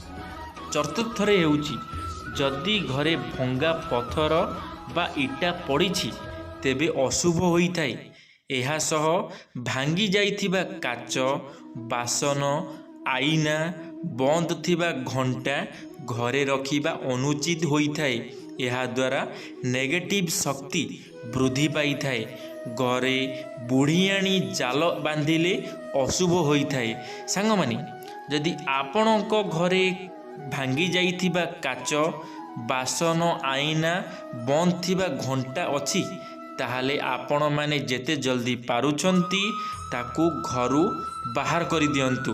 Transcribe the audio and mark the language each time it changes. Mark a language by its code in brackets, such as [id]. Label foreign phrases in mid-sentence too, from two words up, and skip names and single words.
[or] ଚତୁର୍ଥ ରେ ହେଉଛି ଜଦି ଘରେ ଭଙ୍ଗା ପଥର ବା ଇଟା ପଡ଼ିଛି ତେବେ ଅଶୁଭ ହୋଇ ଥାଏ। ଏହା ସହ ଭାଙ୍ଗି ଜାଇଥିବା କାଚ ବାସନ ଆଇନା ବଂଦ ଥିବା ଘଂଟା ଘରେ ରଖିବା ଅନୁଚିତ ହୋଇ ଥାଏ। ଏହାଦ୍ୱାରା ନେଗେଟିଭ୍ ଶକ୍ତି ବୃଦ୍ଧି ପାଇଥାଏ। ଘରେ ବୁଢ଼ିଆଣୀ ଜାଲ ବାନ୍ଧିଲେ ଅଶୁଭ ହୋଇଥାଏ। ସାଙ୍ଗମାନେ, ଯଦି ଆପଣଙ୍କ ଘରେ ଭାଙ୍ଗି ଯାଇଥିବା କାଚ, ବାସନ, ଆଇନା, ବନ୍ଦ ଥିବା ଘଣ୍ଟା ଅଛି, ତାହେଲେ ଆପଣମାନେ ଯେତେ ଜଲ୍ଦି ପାରୁଛନ୍ତି ତାକୁ ଘରୁ ବାହାର କରିଦିଅନ୍ତୁ।